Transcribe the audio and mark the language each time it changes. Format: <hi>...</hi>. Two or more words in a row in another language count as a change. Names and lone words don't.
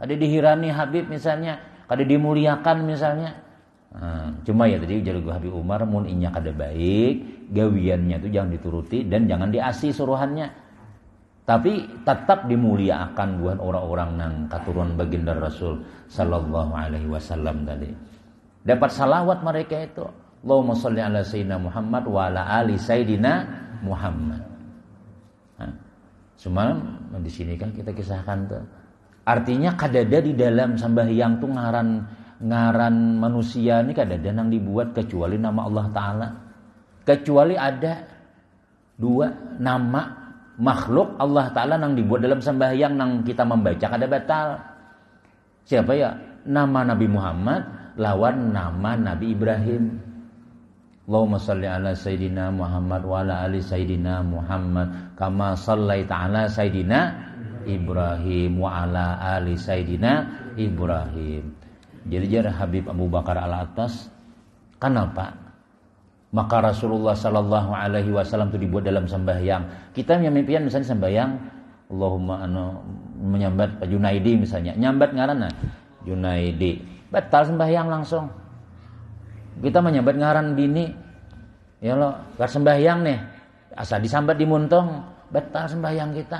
<bjn>Ada dihirani Habib misalnya, ada dimuliakan misalnya. Cuma ya tadi ujar Habib Umar mun inya kada baik, gawiannya itu jangan dituruti dan jangan diasi suruhannya. Tapi tetap dimuliakan buat orang-orang nang katurunan baginda Rasul</bjn> <ar>صلى الله عليه وسلم</ar> <bjn>tadi. Dapat salawat mereka itu.</bjn> <ar>اللهم صل على سيدنا محمد وعلى آل سيدنا محمد.</ar> <bjn>Semalam di sini kan kita kisahkan tuh. Artinya kadada di dalam sembahyang tuh ngaran manusia ini kadada nang dibuat kecuali nama Allah Ta'ala. Kecuali ada dua nama makhluk Allah Ta'ala nang dibuat dalam sembahyang nang kita membaca kada batal. Siapa ya? Nama Nabi Muhammad lawan nama Nabi Ibrahim.</bjn> <ar>اللهم صل على سيدنا محمد وعلى آل سيدنا محمد كما صليت على سيدنا إبراهيم وعلى آل سيدنا إبراهيم.</ar> <bjn>Jadi jar Habib Abu Bakar Al-Attas kenapa? Maka Rasulullah</bjn> <ar>صلى الله عليه وسلم</ar> <bjn>itu dibuat dalam sembahyang. Kita yang mimpian misalnya sembahyang Allahumma menyambat Pak Junaidi misalnya. Nyambat ngaran Junaidi. Batal sembahyang langsung. Kita menyambat ngaran bini. Ya lo, gar sembahyang nih. Asal disambat di muntong, batal sembahyang kita.</bjn>